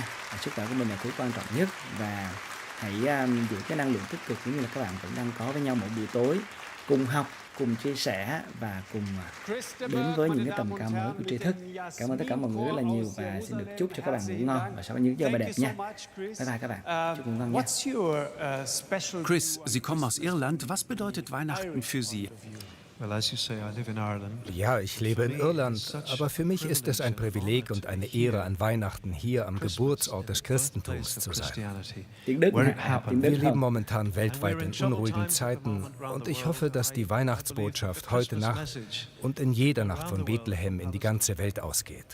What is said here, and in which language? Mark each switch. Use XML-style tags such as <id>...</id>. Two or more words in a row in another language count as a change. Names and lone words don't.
<vi>Sức khỏe của mình là thứ quan trọng nhất, và hãy giữ cái năng lượng tích cực giống như là các bạn vẫn đang có với nhau mỗi buổi tối, cùng học, cùng chia sẻ và cùng đến với những cái tầm cao mới của tri thức. Cảm ơn tất cả mọi người rất là nhiều và xin được chúc cho các bạn ngủ ngon và sau những giờ bài đẹp nha.</vi> <en>Bye bye</en> <vi>các bạn. Chúc ngủ ngon nha.</vi> <de>Chris, Sie kommen aus Irland. Was bedeutet Weihnachten für Sie?</de> <en>Well, as you say, I live in Ireland.</en> <de>Ja, ich lebe in Irland, aber für mich ist es ein Privileg und eine Ehre, an Weihnachten hier am Geburtsort des Christentums zu sein. Wir leben momentan weltweit in unruhigen Zeiten und ich hoffe, dass die Weihnachtsbotschaft heute Nacht und in jeder Nacht von Bethlehem in die ganze Welt ausgeht.</de>